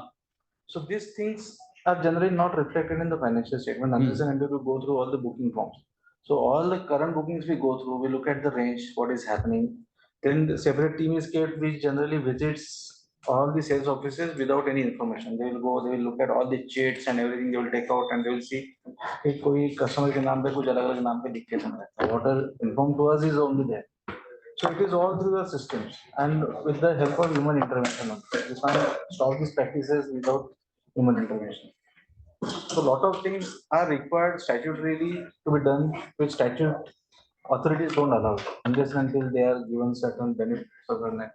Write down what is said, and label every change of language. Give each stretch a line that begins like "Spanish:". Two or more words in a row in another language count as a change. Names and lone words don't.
English: So these things are generally not reflected in the financial statement unless and until we go through all the booking forms. So all the current bookings we go through, we look at the range, what is happening. Then the separate team is kept which generally visits all the sales offices without any information. They will go, they will look at all the chats and everything, they will take out and they will see if
Hindi: कोई कस्टमर के नाम पे कुछ अलग अलग नाम पे लिख के चल रहा है.
English: What are informed to us is only there. So it is all through the systems and with the help of human intervention. You can't stop these practices without human intervention. So a lot of things are required statutorily to be done, which statute authorities don't allow unless and until they are given certain benefits of the net.